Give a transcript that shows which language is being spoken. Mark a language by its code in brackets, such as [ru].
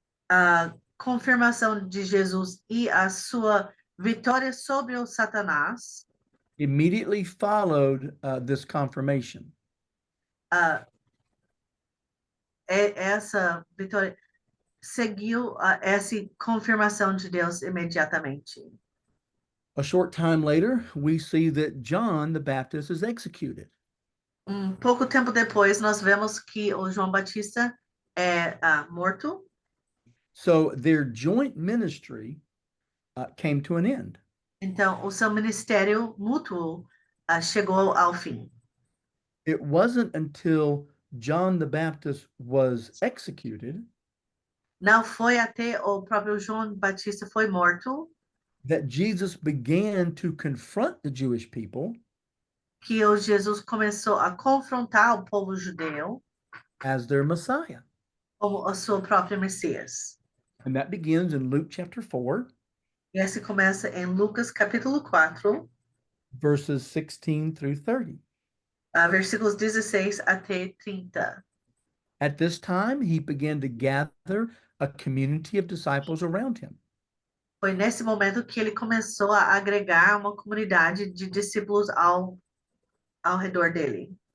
[pt] A confirmação de Jesus e a sua vitória sobre o Satanás [en] immediately followed this confirmation. [pt] essa vitória seguiu essa confirmação de Deus imediatamente. [en] A short time later, we see that John the Baptist is executed. [pt] Pouco tempo depois, nós vemos que o João Batista é morto. [en] So their joint ministry came to an end. [pt] Então, o seu ministério mútuo chegou ao fim. [en] It wasn't until John the Baptist was executed [pt] Não foi até o próprio João Batista foi morto [en] that Jesus began to confront the Jewish people [pt] que o Jesus começou a confrontar o povo judeu [en] as their Messiah. [pt] como o seu próprio Messias. [en] And that begins in Luke chapter 4, [pt] E esse começa em Lucas capítulo 4, [en] verses 16 through 30. [pt] Versículos 16 até 30. [en] At this time, he began to gather a community of disciples around him. [pt] Foi nesse momento que ele começou a agregar uma comunidade de discípulos ao redor dele,